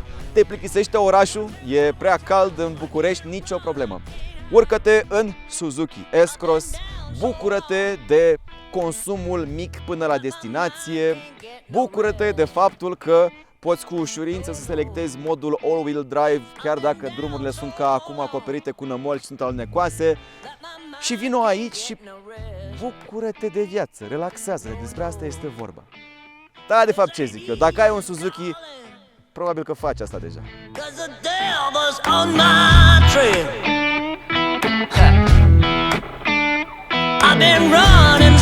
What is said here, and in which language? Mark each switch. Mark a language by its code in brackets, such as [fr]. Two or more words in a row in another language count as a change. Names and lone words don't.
[ro] Te plictisește orașul, e prea cald în București, nicio problemă. Urcă-te în Suzuki S-Cross, bucură-te de consumul mic până la destinație, bucură-te de faptul că poți cu ușurință să selectezi modul [en] all-wheel drive, [ro] chiar dacă drumurile sunt ca acum acoperite cu nămol și sunt alnecoase, și vino aici și bucură-te de viață, relaxează, despre asta este vorba. Da, de fapt ce zic eu, dacă ai un Suzuki, probabil că faci asta deja. [en] I've been running